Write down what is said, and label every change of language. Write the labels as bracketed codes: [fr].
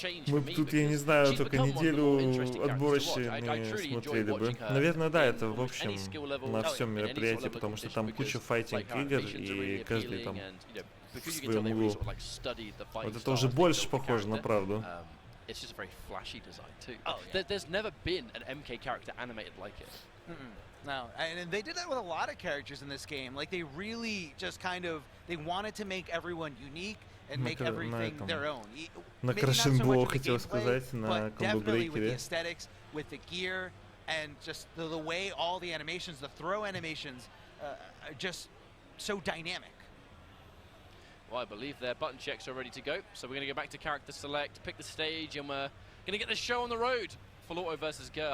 [ru] Мы тут, я не знаю, только неделю отборочные смотрели бы. Наверное, да, это в общем на всем мероприятии, потому что там куча файтинг игр, и каждый там в своем углу. Вот это уже больше похоже на правду. [en] It's just a very flashy design too. There's never been an MK character animated like it. No, and they did that with a lot of characters in this game. Like they really just kind of they wanted to make everyone unique and make everything their own. [ru] На Крашенблоу хотел сказать, на Combo Breaker. [en] With the aesthetics, with the gear, and just the way all the animations, the throw animations, are just so dynamic. Well, I believe their button checks are ready to go, so we're going to go back to character select, pick the stage, and we're going to get the show on the road. Full auto versus Ger.